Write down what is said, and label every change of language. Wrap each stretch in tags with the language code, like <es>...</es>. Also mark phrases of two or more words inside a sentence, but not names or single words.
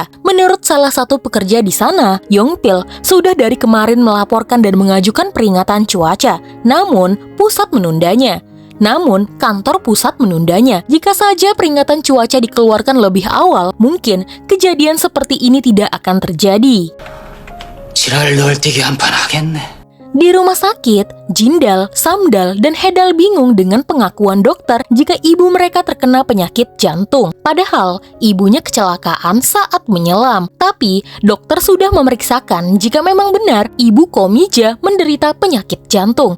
<id>Menurut salah satu pekerja di sana, Yongpil sudah dari kemarin melaporkan dan mengajukan peringatan cuaca. Namun, kantor pusat menundanya. Jika saja peringatan cuaca dikeluarkan lebih awal, mungkin kejadian seperti ini tidak akan terjadi.</id> <ko>지랄 널뛰기 한 판 하겠네.</ko> <id>Di rumah sakit, Jindal, Samdal, dan Hedal bingung dengan pengakuan dokter jika ibu mereka terkena penyakit jantung. Padahal, ibunya kecelakaan saat menyelam. Tapi, dokter sudah memeriksakan jika memang benar ibu Komija menderita penyakit jantung.</id>